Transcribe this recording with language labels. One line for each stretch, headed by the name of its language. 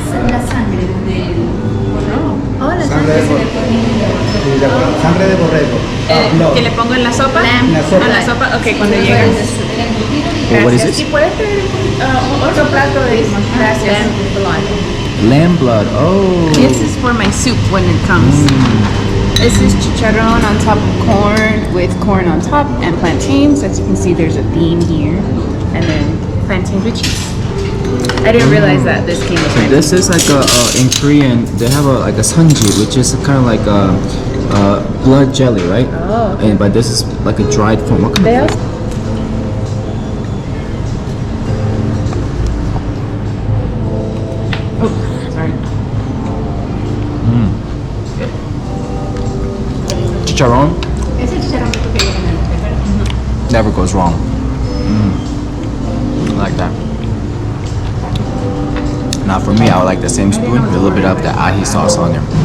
Spanish: La sangre del borrego. Oh, la sangre de borrego. Sangre de borrego. ¿Que le pongo en la sopa? La sopa. A la sopa, ok, cuando llegue.
English: Well, what is this?
Spanish: ¿Y puedes pedir otro plato de eso? Gracias.
English: Lamb blood. Oh. This is for my soup when it comes. This is chicharron on top of corn with corn on top and plantains. As you can see, there's a theme here. And then plantains with cheese. I didn't realize that this came with plantains. This is like in Korean, they have like a sunji, which is kind of like a blood jelly, right? Oh, okay. But this is like a dried form. What kind They of also chicharron?
Spanish: Es el chicharrón que tú querías en el
English: Never goes wrong. I like that. Now for me, I would like the same spoon with a little bit of the ají sauce on there.